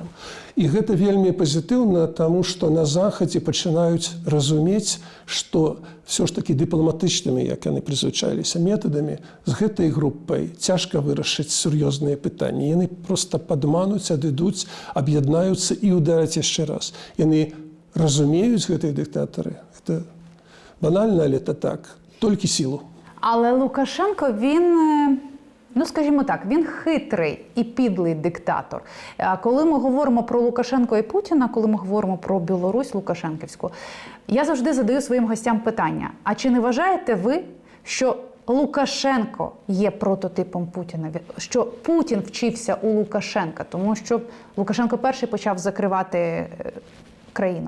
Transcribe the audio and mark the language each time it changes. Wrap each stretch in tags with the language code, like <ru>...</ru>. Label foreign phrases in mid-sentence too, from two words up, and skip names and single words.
<be>І гэта вельмі пазітыўна, таму што на Захадзе пачынаюць разумець, што все ж такі дыпламатычнымі, як яны прызвычаіліся метадамі, з гэтай групай цяжка вырашыць сур'ёзныя пытанні. Яны проста падмануць, адыдуць, аб'яднаюцца і удараць яшчэ раз. Яны разумеюць гэтыя дыктатары. Гэта банальна, але это так. Толькі сілу.</be> <uk>Але Лукашенко, він... Ну, скажімо так, він хитрий і підлий диктатор. Коли ми говоримо про Лукашенко і Путіна, коли ми говоримо про Білорусь Лукашенківську, я завжди задаю своїм гостям питання. А чи не вважаєте ви, що Лукашенко є прототипом Путіна, що Путін вчився у Лукашенка, тому що Лукашенко перший почав закривати країну.</uk>